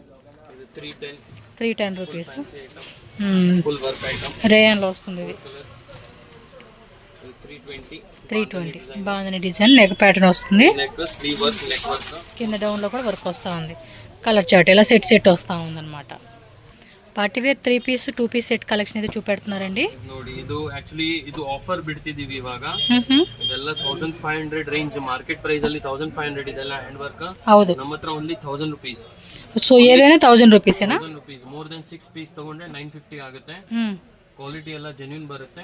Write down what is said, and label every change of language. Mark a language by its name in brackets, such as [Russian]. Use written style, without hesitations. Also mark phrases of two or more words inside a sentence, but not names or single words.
[Telugu] 310 రూపీస్. రేయన్లో వస్తుంది ఇది. 320 బాగుంది డిజైన్. నెక్ ప్యాటర్న్ వస్తుంది, కింద డౌన్లో కూడా వర్క్ వస్తూ ఉంది. కలర్ చార్ట్ ఇలా సెట్ వస్తూ ఉంది అనమాట. [Kannada] ಪಾರ್ಟಿವೇರ್ 3 ಪೀಸ್ 2 ಪೀಸ್ [English] set collection [Kannada] ಇದೆ ಚೂಪೆಡ್ತಾರಂడి ನೋಡಿ. ಇದು ಆಕ್ಚುಲಿ ಇದು ಆಫರ್ ಬಿಡ್ತಿದೀವಿ ಇವಾಗ. ಇದೆಲ್ಲ 1500 ರೇಂಜ್, ಮಾರ್ಕೆಟ್ ಪ್ರೈಸ್ ಅಲ್ಲಿ 1500 ಇದೆಲ್ಲ ಹ್ಯಾಂಡ್ ವರ್ಕ್. ಹೌದು, ನಮ್ಮ ಹತ್ರ ಓನ್ಲಿ 1000 ರೂಪೀಸ್. ಸೊ ಏದೇನೆ 1000 ರೂಪೀಸ್ ಏನಾ? 1000 ರೂಪೀಸ್. [English] more than [Kannada] 6 ಪೀಸ್ ತಗೊಂಡ್ರೆ 950 ಆಗುತ್ತೆ. ಕ್ವಾಲಿಟಿ ಎಲ್ಲ ಜೆನ್ಯೂನ್ ಬರುತ್ತೆ.